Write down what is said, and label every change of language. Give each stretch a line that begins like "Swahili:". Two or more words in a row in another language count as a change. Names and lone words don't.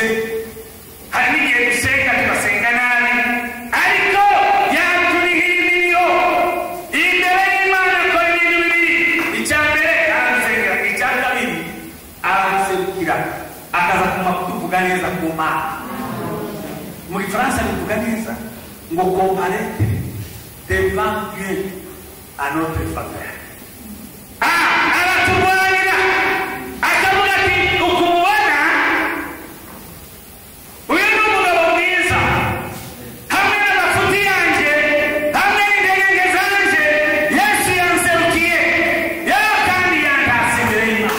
Kinyarwanda: Hari n'igihe dusenga tugasenga nabi, ariko yaturihira imirimo imbere y'Imana. Akora ibintu bibiri: icya mbere aradusengera, icya kabiri araduserukira, akaza kuma kutuvuga neza ku Mana. Mu Gifaransa bivuga neza ngo
French: comparete devant Dieu à notre faveur.
Kinyarwanda: Araturwanira akavuga ati ukumubona uyu ni umugabo mwiza, hamwe n'amafuti yanjye, hamwe n'intege zanjye, Yesu yanserukiye, yewe kandi yantashye imbere y'Imana.